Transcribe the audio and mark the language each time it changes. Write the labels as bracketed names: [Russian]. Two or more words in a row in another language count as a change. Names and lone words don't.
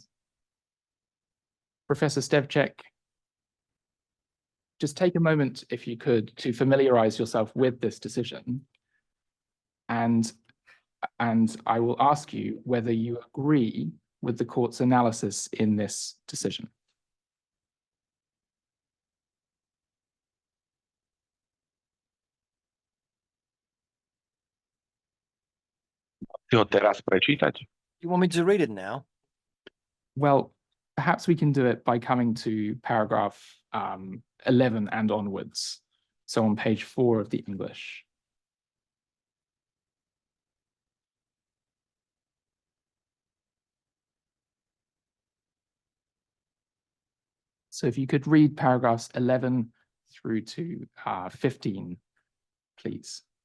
[English] Professor Stevček, just take a moment, if you could, to familiarize yourself with this decision. And I will ask you whether you agree with the court's analysis in this decision. [Slovak] Si ho teraz prečítať? [English] You want me to read it now? Well, perhaps we can do it by coming to paragraph 11 and onwards. So on page 4 of the English. So if you could read paragraphs 11 through to 15, please.